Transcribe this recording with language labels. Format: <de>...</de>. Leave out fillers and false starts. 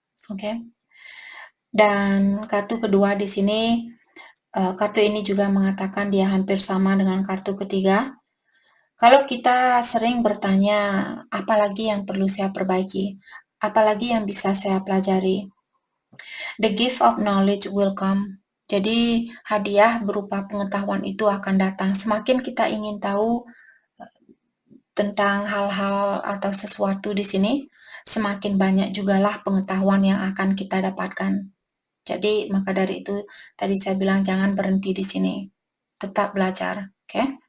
<id>Oke. Dan kartu kedua di sini, kartu ini juga mengatakan dia hampir sama dengan kartu ketiga. Kalau kita sering bertanya, apalagi yang perlu saya perbaiki? Apalagi yang bisa saya pelajari?</id> <en>The gift of knowledge will come.</en> <id>Jadi hadiah berupa pengetahuan itu akan datang. Semakin kita ingin tahu tentang hal-hal atau sesuatu di sini, semakin banyak jugalah pengetahuan yang akan kita dapatkan. Jadi maka dari itu tadi saya bilang jangan berhenti di sini, tetap belajar, oke?</id>